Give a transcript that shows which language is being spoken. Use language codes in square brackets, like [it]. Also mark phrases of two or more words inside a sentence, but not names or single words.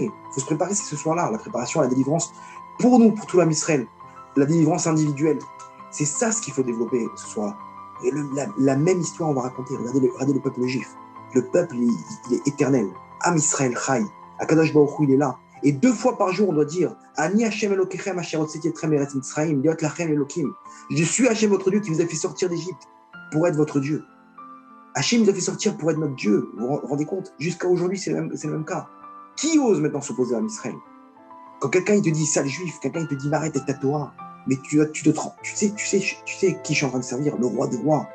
[fr] Il faut se préparer, c'est ce soir-là, la préparation à la délivrance pour nous, pour tout l'âme Israël. La délivrance individuelle. C'est ça ce qu'il faut développer ce soir-là. Et la même histoire, on va raconter. Regardez le peuple juif. Le peuple, il est éternel. [he] עם ישראל חי. הקדוש ברוך הוא, [fr] il est là. Et 2 fois par jour, on doit dire [he] אני השם אלוקיכם אשר הוצאתי אתכם מארץ מצרים להיות לכם אלוקים. [fr] Je suis Hashem, votre Dieu, qui vous a fait sortir d'Égypte pour être votre Dieu. Hashem nous a fait sortir pour être notre Dieu. Vous vous rendez compte? Jusqu'à aujourd'hui, c'est le même cas. Qui ose maintenant s'opposer à Israël? Quand quelqu'un il te dit sale juif, quelqu'un il te dit arrête avec ta Torah, mais tu sais qui je suis en train de servir, le roi des rois.